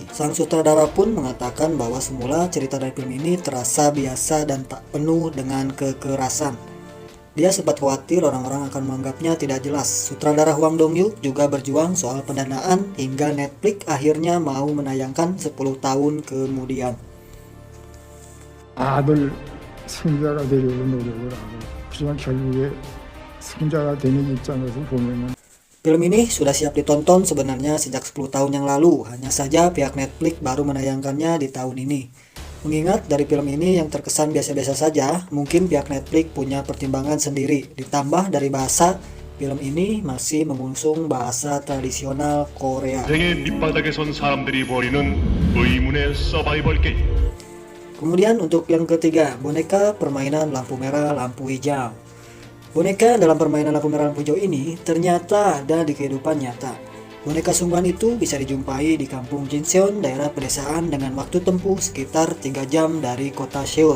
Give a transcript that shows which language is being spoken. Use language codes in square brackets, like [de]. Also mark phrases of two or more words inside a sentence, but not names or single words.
[id] Sang sutradara pun mengatakan bahwa semula cerita dari film ini terasa biasa dan tak penuh dengan kekerasan. Dia sempat khawatir orang-orang akan menganggapnya tidak jelas. Sutradara Hwang Dong-hyuk juga berjuang soal pendanaan hingga Netflix akhirnya mau menayangkan 10 tahun kemudian. [ko] 아들 승자가 되려고 노력을 하고 하지만 결국에 승자가 되는 입장에서 보면은 [id] Film ini sudah siap ditonton sebenarnya sejak 10 tahun yang lalu, hanya saja pihak Netflix baru menayangkannya di tahun ini. Mengingat dari film ini yang terkesan biasa-biasa saja, mungkin pihak Netflix punya pertimbangan sendiri. Ditambah dari bahasa, film ini masih mengusung bahasa tradisional Korea. [ko] 생의 밑바닥에 선 사람들이 벌이는 의문의 서바이벌 게임. [id] Kemudian untuk yang ketiga, boneka permainan lampu merah, lampu hijau. Boneka dalam permainan lampu merah lampu hijau ini ternyata ada di kehidupan nyata. Boneka sungguhan itu bisa dijumpai di kampung Jinseon, daerah pedesaan dengan waktu tempuh sekitar 3 jam dari kota Seoul.